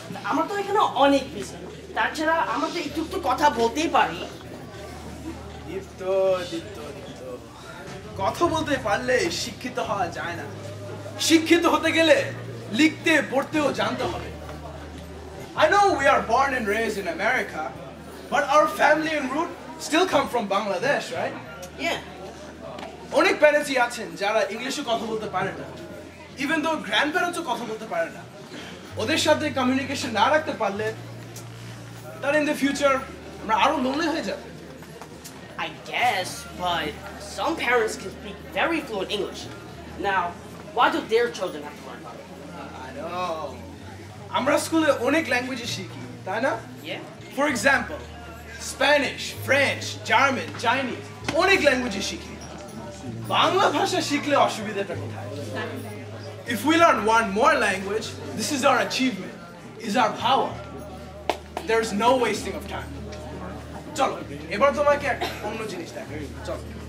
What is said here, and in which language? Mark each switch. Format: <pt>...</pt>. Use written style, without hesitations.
<bn>আমরা তো এখানে অনেক বেশি, তাছাড়া আমরা তো একটু একটু কথা বলতেই পারি। দীপ্ত দীপ্ত দীপ্ত, কথা বলতে পারলে শিক্ষিত হওয়া যায় না। শিক্ষিত হতে গেলে লিখতে পড়তেও জানতে হবে।</bn> <en>I know we are born and raised in America, but our family and root still come from Bangladesh, right? Yeah.</en> <bn>অনেক প্যারেন্টসই আছেন যারা ইংলিশে কথা বলতে পারে না,</bn> <en>even though</en> <bn>গ্র্যান্ড প্যারেন্টসও কথা বলতে পারে না। ওদের সাথে কমিউনিকেশন না রাখতে পারলে তার</bn> <en>in the future</en> <bn>আমরা আরো লোনলি হয়ে যাবে।</bn> <en>I guess, but some parents can speak very fluent English. Now, why do their children have to learn about it? I know.</en> <bn>আমরা স্কুলে অনেক ল্যাঙ্গুয়েজ শিখি, তাই না?</bn> <en>Yeah.</en> <bn>For example Spanish, French, German, Chinese, অনেক language শিখি। বাংলা ভাষা শিখলে অসুবিধাটা কোথায়?</bn> <en>If we learn one more language, this is our achievement, is our power. There's no wasting of time.</en> <bn>চলো এবার তোমাকে একটা অন্য জিনিস দেখাই, চলো।</bn>